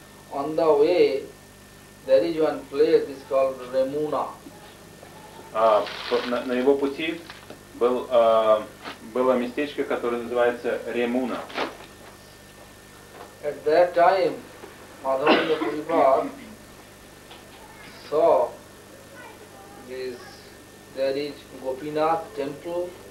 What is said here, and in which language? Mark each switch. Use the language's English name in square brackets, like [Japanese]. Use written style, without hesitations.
[English] On the way, there is one place, it's called Remuna. [Russian] На его пути было местечко, которое называется Remuna. [English] At that time, Madhavendra Puripada saw this, there is Gopinath temple.